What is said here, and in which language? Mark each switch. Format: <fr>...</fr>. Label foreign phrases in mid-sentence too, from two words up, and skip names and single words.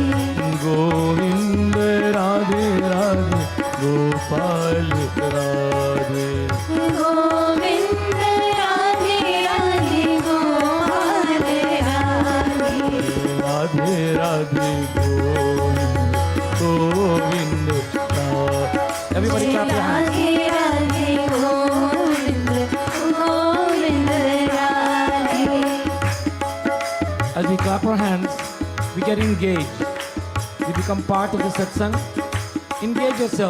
<hi>Govind Radhe Radhe Gopal Radhe गोविंद राधे राधे गोपाल राधे</hi> <en>Radhe Radhe Govind Radhe Everybody clap your hands.</en> <hi>राधे राधे गोविंद गोविंद राधे</hi> <en>As we clap our hands, we get engaged. We become part of the satsang. Engage yourself.</en>